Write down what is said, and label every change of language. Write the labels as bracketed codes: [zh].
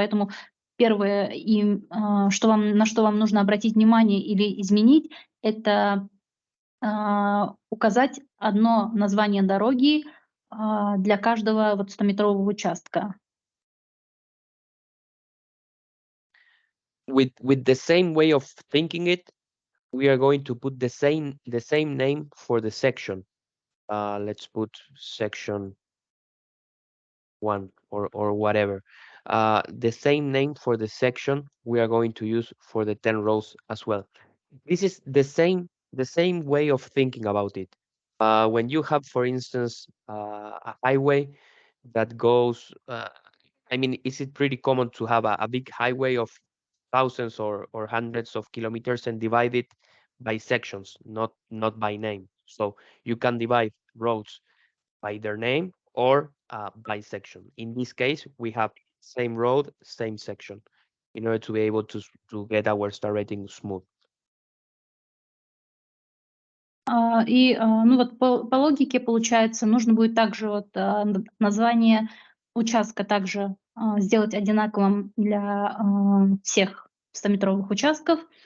[ru] Поэтому первое, на что вам нужно обратить внимание или изменить, это указать одно название дороги для каждого вот 100-метрового участка. [en] With the same way of thinking it, we are going to put the same name for the section. Let's put section 1 or whatever. The same name for the section we are going to use for the 10 rows as well. This is the same way of thinking about it. When you have, for instance, a highway that goes, I mean, is it pretty common to have a big highway of thousands or hundreds of kilometers and divide it by sections, not by name? So you can divide roads by their name or by section. In this case, we have same road, same section, in order to be able to get our star rating smooth. [ru] Ну вот по логике, получается, нужно будет также вот название участка также сделать одинаковым для всех 100-метровых участков.